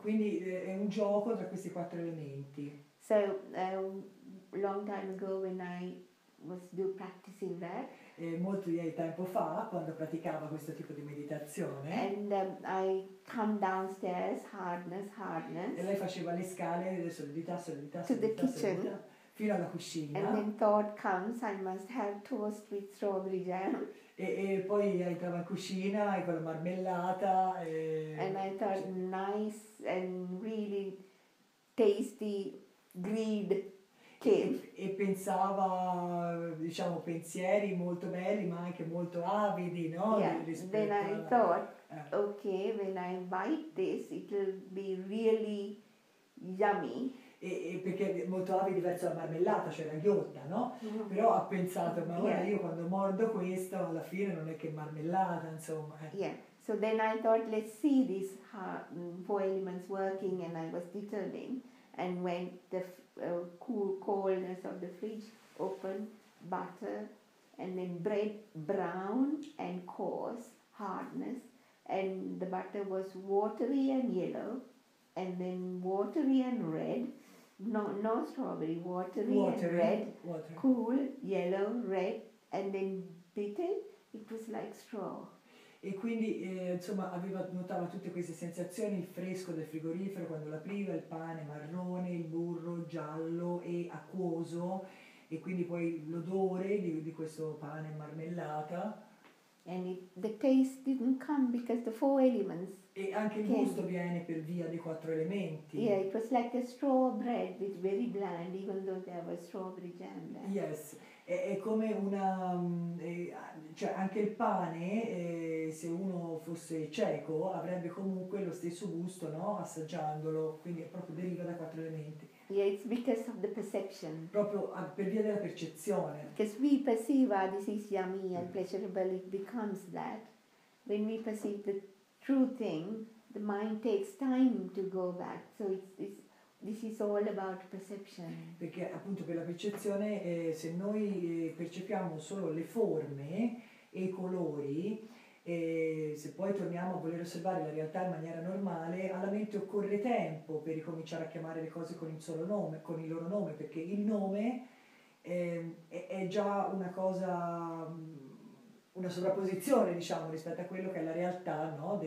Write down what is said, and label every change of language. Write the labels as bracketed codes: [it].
[it] Quindi è un gioco tra questi 4 elementi. [en] So long time ago when I was practicing that. [it] Molto di tempo fa, quando praticava questo tipo di meditazione. [en] And I come downstairs, hardness. [it] E lei faceva le scale, solidità, [en] to the kitchen. [it] Fino alla cucina. [en] And then thought comes, I must have toast with strawberry jam. [it] E poi entrava in cucina con la marmellata. [en] And I thought nice and really tasty greed came. [it] E pensava, diciamo, pensieri molto belli ma anche molto avidi, no? [en] Yeah. Then I thought, okay, when I bite this, it will be really yummy. [it] E perché molto avidi verso la marmellata, cioè la ghiotta, no? Mm-hmm. Però ha pensato, ma ora io quando mordo questo alla fine non è che marmellata, insomma. [en] Yeah. So then I thought, let's see these 4 elements working, and I was determined. And when the coldness of the fridge, open butter, and then bread brown and coarse, hardness, and the butter was watery and yellow, and then watery and red, no strawberry, watery and red, cool, yellow, red, and then bitter, it was like straw. [it] E quindi insomma notava tutte queste sensazioni, il fresco del frigorifero quando l'apriva, il pane marrone, il burro giallo e acquoso, e quindi poi l'odore di questo pane marmellata. [en] And the taste didn't come because the 4 elements. [it] E anche il gusto viene per via dei 4 elementi. [en] Yeah, it was like a straw bread, with very bland, even though there was strawberry jam there. [it] Yes, è come una, cioè anche il pane, se uno fosse cieco, avrebbe comunque lo stesso gusto, no? Assaggiandolo, quindi proprio deriva da 4 elementi. [en] Yeah, it's because of the perception. [it] Proprio per via della percezione. [en] Because we perceive this is yummy and pleasurable, it becomes that. When we perceive the true thing, the mind takes time to go back. So this is all about perception. [it] Perché appunto per la percezione, se noi percepiamo solo le forme e i colori, se poi torniamo a voler osservare la realtà in maniera normale, alla mente occorre tempo per ricominciare a chiamare le cose con il solo nome, con il loro nome, perché il nome è già una cosa, una sovrapposizione, diciamo, rispetto a quello che è la realtà, no?